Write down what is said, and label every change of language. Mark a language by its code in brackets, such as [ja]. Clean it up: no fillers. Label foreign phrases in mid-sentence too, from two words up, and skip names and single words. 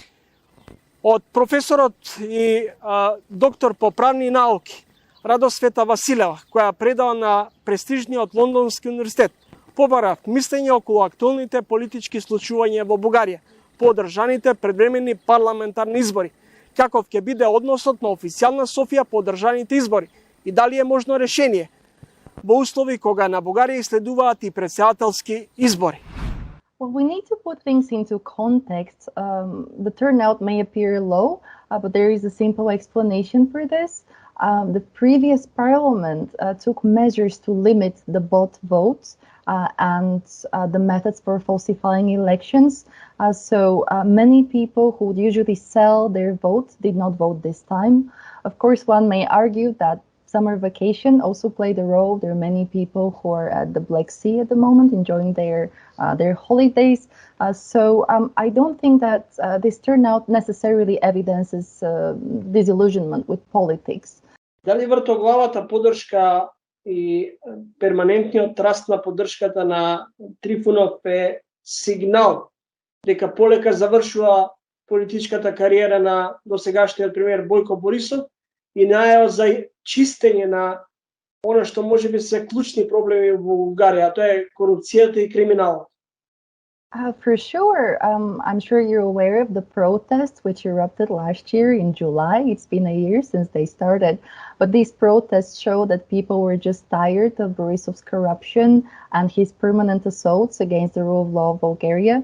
[mk] Од професорот и доктор по правни науки Радосвета Василева, која предава на престижниот Лондонски универзитет, побара мислење околу актуелните политички случувања во Бугарија по одржаните предвременни парламентарни избори, каков ќе биде односот на официјална Софија по одржаните избори и дали е можно решение во услови кога на Бугарија следуваат и претседателски избори. [en] Well, we need to put things into context. The turnout may appear low, but there is a simple explanation for this. The previous parliament took measures to limit the bot votes and the methods for falsifying elections. So many people who would usually sell their votes did not vote this time. Of course, one may argue that summer vacation also played a role. There are many people who are at the Black Sea at the moment enjoying their holidays. So I don't think that this turnout necessarily evidences disillusionment with politics. [mk] Дали вртоглавата поддршка и перманентниот раст на поддршката на Трифунов е сигнал дека полека завршува политичката кариера на досегашниот премиер Бојко Борисов и најава за чистење на она што можеби се клучни проблеми во Бугарија, а тоа е корупцијата и криминалот? [en] For sure. I'm sure you're aware of the protests which erupted last year in July. It's been a year since they started. But these protests show that people were just tired of Borisov's corruption and his permanent assaults against the rule of law of Bulgaria.